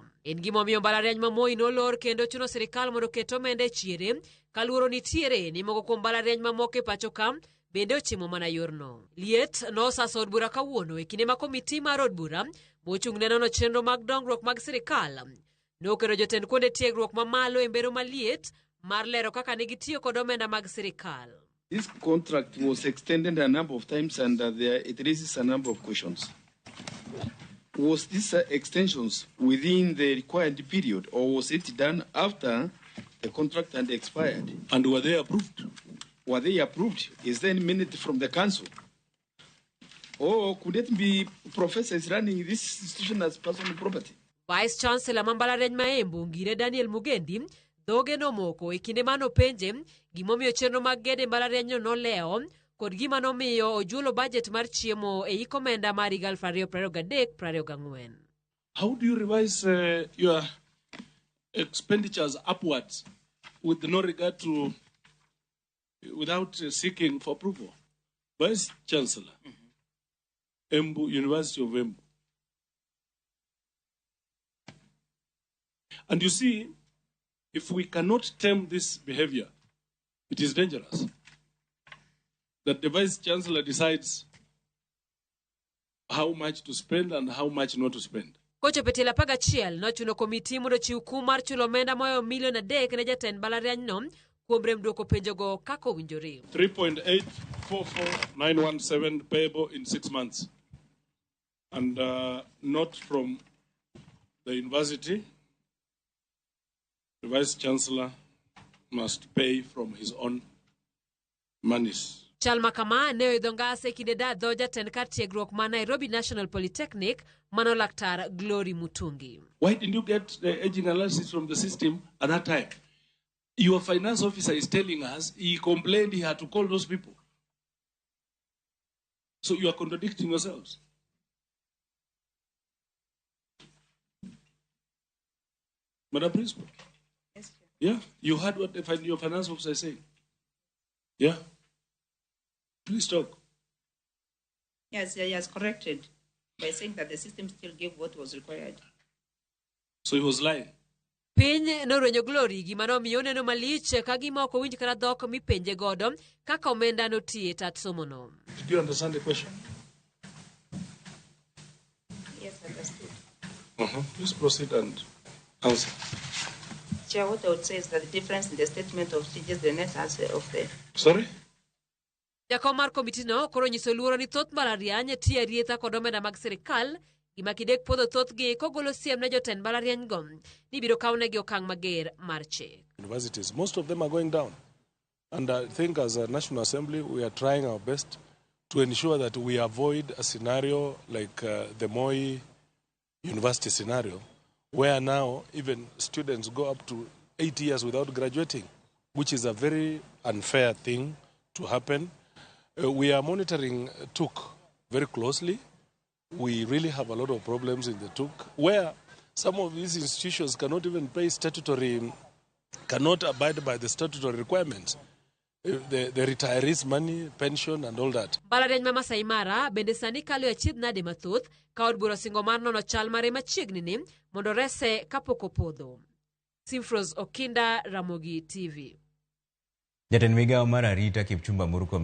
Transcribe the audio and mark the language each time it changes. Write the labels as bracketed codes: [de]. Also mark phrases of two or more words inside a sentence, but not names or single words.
[luo] En gimomiyo mbalariany ma Moi nolor kendo chuno sirikal mondo ket omenda e chiere kaluoro nitiere ni moko kuom mbalariany mamoko e pachoka bende ochimo mana yorno. Liet nosaso od bura kawuono e kinde ma komiti mar od bura mochung' ne nono chenro mag dongruok mag sirikal nokelo jotend kuonde tiegruok mamalo e mbero maliet mar lero kaka ne gitiyo kod omenda mag sirikal. [en] This contract was extended a number of times and it raises a number of questions. Was this extensions within the required period or was it done after the contract had expired? And were they approved? Were they approved? Is there any minute from the council? Or could it be professors running this institution as personal property? Vice Chancellor [luo] mbalariany ma Embu Ngire Daniel Mugendi dhoge nomoko e kinde mano penje gimomiyo chenro mag gede mbalariany no leo kod gima nomiyo ojulo budget mar chiemo e ikomenda mar 2023-2024. [en] How do you revise your expenditures upwards with no regard to, without seeking for approval? Vice Chancellor, Embu, University of Embu. And you see, if we cannot tame this behavior, it is dangerous that the Vice Chancellor decides how much to spend and how much not to spend. [luo] Kocho petela paga chiel no chuno komiti mondo chiw kum mar chulo omenda moyo milion 3 ne jatend mbalariany no kuom rem duoko penjogo kaka owinjore. [en] 3.844917 payable in 6 months. And not from the university. The Vice Chancellor must pay from his own monies. [luo] Chalma kama ne idhongase kinde dadho jatend kar tiegruok ma Nairobi National Polytechnic mano laktar Glory Mutungi. [en] Why didn't you get the aging analysis from the system at that time? Your finance officer is telling us he complained he had to call those people. So you are contradicting yourselves. Madam Principal. Yes, sir. Yeah, you heard what your finance officer is saying. Yeah. Please talk. Yes, he has corrected by saying that the system still gave what was required. So he was lying. [luo] Piny norenyo Glory gima nomiyo neno malich ka gima ok owinj kata dhok mipenje godo kaka omenda notie tat somono. [en] Did you understand the question? Yes, understood. Please proceed and answer. Chair, what I would say is that the difference in the statement of changes the net answer of the... Sorry? [luo] Jakom mar komiti no koro nyiso luoro ni thoth mbalariany tiyo arietha kod omenda mag sirikal gima kidek podho thothgi kogolo siem ne jotend mbalariany go ni biro kawnegi okang' mager mar chik. [en] Universities, most of them are going down. And I think as a National Assembly, we are trying our best to ensure that we avoid a scenario like the Moi University scenario, where now even students go up to 8 years without graduating, which is a very unfair thing to happen. We are monitoring TUK very closely. We really have a lot of problems in the TUK, where some of these institutions cannot even pay cannot abide by the statutory requirements. The retirees' money, pension, and all that. [luo] Mbalariany ma Masai Mara bende sani kalo achiedh nade mathoth ka od bura singo mar nono chal mare machiegni ni mondo rese kapok opodho. Simpros Okinda, Ramogi TV. Jatend migawo mar arita Kipchumba Murkomen